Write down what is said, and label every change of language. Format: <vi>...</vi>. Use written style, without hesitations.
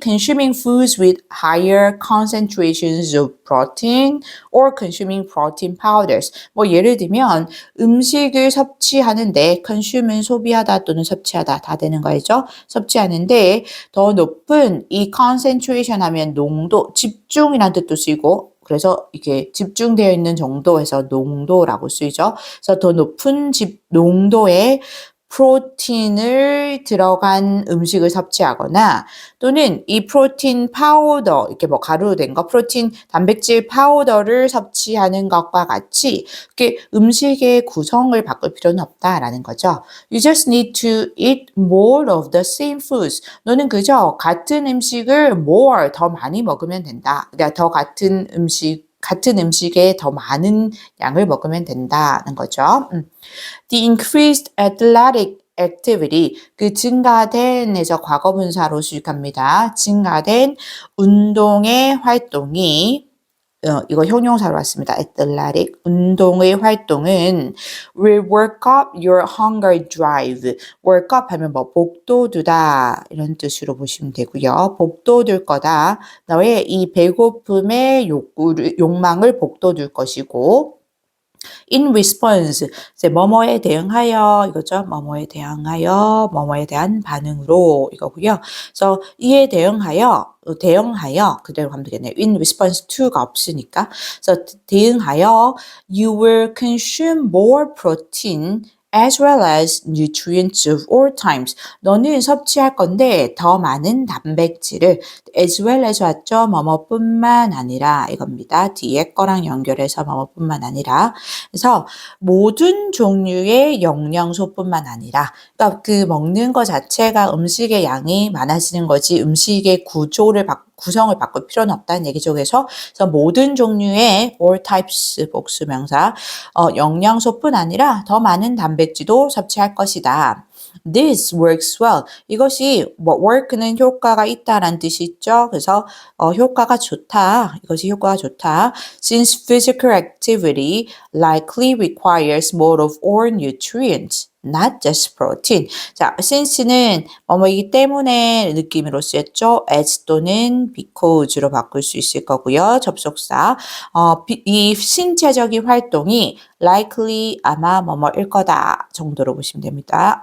<en>consuming foods with higher concentrations of protein or consuming protein powders.</en> <ko>뭐 예를 들면 음식을 섭취하는데 consume은 소비하다 또는 섭취하다 다 되는 거죠. 섭취하는데 더 높은 이 concentration 하면 농도, 집중이라는 뜻도 쓰이고 그래서 이게 집중되어 있는 정도에서 농도라고 쓰이죠. 그래서 더 높은 농도의 프로틴을 들어간 음식을 섭취하거나 또는 이 프로틴 파우더 이렇게 뭐 가루로 된 거 프로틴 단백질 파우더를 섭취하는 것과 같이 이렇게 음식의 구성을 바꿀 필요는 없다라는 거죠.</ko> <en>You just need to eat more of the same foods.</en> <ko>너는 그저 같은 음식을 more 더 많이 먹으면 된다. 그러니까 더 같은 음식에 더 많은 양을 먹으면 된다는 거죠.</ko> <en>The increased athletic</en> <ko>activity, 그 증가된에서 과거분사로 수식합니다. 증가된 운동의 활동이 이거 형용사로 왔습니다.</ko> <en>athletic,</en> <ko>운동의 활동은</ko> <en>will work up your hunger drive.</en> <ko>work up 하면 뭐 복돋우다 이런 뜻으로 보시면 되고요. 복돋을 거다. 너의 이 배고픔의 욕망을 복돋을 것이고</ko> <en>in response,</en> <ko>이제 뭐뭐에 대응하여 이거죠. 뭐뭐에 대응하여, 뭐뭐에 대한 반응으로 이거고요. 그래서 이에 대응하여 그대로 가면 되겠네요.</ko> <en>in response to가</en> <ko>없으니까. 그래서 대응하여</ko> <en>you will consume more protein as well as nutrients of all times.</en> <ko>너는 섭취할 건데 더 많은 단백질을</ko> <en>as well as</en> <ko>왔죠. 뭐뭐뿐만 아니라 이겁니다. 뒤에 거랑 연결해서 뭐뭐뿐만 아니라 그래서 모든 종류의 영양소뿐만 아니라 그러니까 그 먹는 것 자체가 음식의 양이 많아지는 거지 음식의 구성을 바꿀 필요는 없다는 얘기죠. 그래서 모든 종류의</ko> <en>all types</en> <ko>복수명사 영양소뿐 아니라 더 많은 단백질도 섭취할 것이다.</ko> <en>This works well.</en> <ko>이것이 work는 효과가 있다라는 뜻이 있죠. 그래서 효과가 좋다. 이것이 효과가 좋다.</ko> <en>Since physical activity likely requires more of all nutrients. Not just protein.</en> <ko>자, since는 뭐뭐이기 때문에 느낌으로 쓰였죠. as 또는 because로 바꿀 수 있을 거고요. 접속사. 이 신체적인 활동이 likely 아마 뭐뭐일 거다 정도로 보시면 됩니다.</ko>